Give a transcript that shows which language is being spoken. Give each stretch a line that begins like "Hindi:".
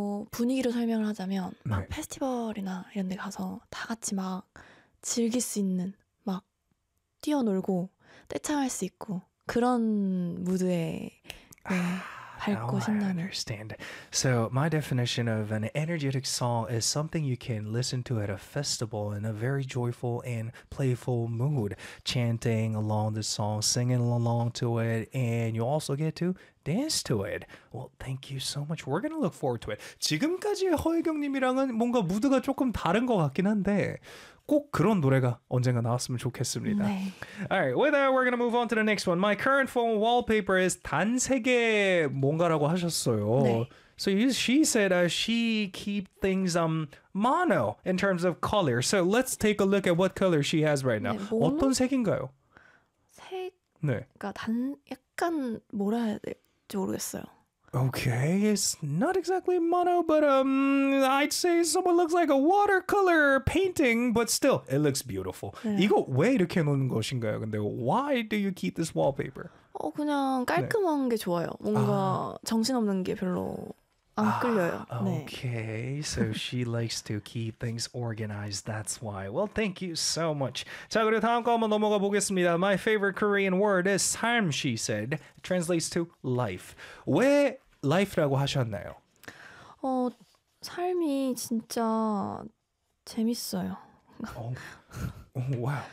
Korean: 분위기로 설명을 하자면 막 네. 페스티벌이나 이런 데 가서 다 같이 막 즐길 수 있는 막 뛰어놀고 떼창할 수 있고 그런 무드에 밝고 신나는.
English: I understand. So my definition of an energetic song is something you can listen to at a festival in a very joyful and playful mood, chanting along the song, singing along to it, and you also get to dance to it. Well, thank you so much. We're gonna look forward to it.
Korean: 지금까지 허혜경님이랑은 뭔가 무드가 조금 다른 것 같긴 한데. 꼭 그런 노래가 언젠가 나왔으면 좋겠습니다. 네.
English: Alright, with that, we're gonna move on to the next one. My current phone wallpaper is
Korean: 단색의 뭔가라고 하셨어요. 네.
English: So you, she said she keep things mono in terms of color. So let's take a look at what color she has right now.
Korean: 네, mono? 어떤 색인가요? 색? 네. 그러니까 단 약간 뭐라 해야 될지 모르겠어요.
English: Okay, it's not exactly mono, but I'd say someone looks like a watercolor painting, but still, it looks beautiful.
Korean: 네. 이거 왜 이렇게 놓는 것인가요? 근데
English: why do you keep this wallpaper?
Korean: 그냥 깔끔한 네. 게 좋아요. 뭔가 정신없는 게 별로 안 끌려요. 네.
English: Okay, so she likes to keep things organized, that's why. Well, thank you so much.
Korean: 자, 그리고 다음 거 한번 넘어가 보겠습니다.
English: My favorite Korean word is 삶, she said. It translates to life.
Korean: 왜 life라고 하셨나요? 삶이 진짜 재밌어요.
English: Oh, wow.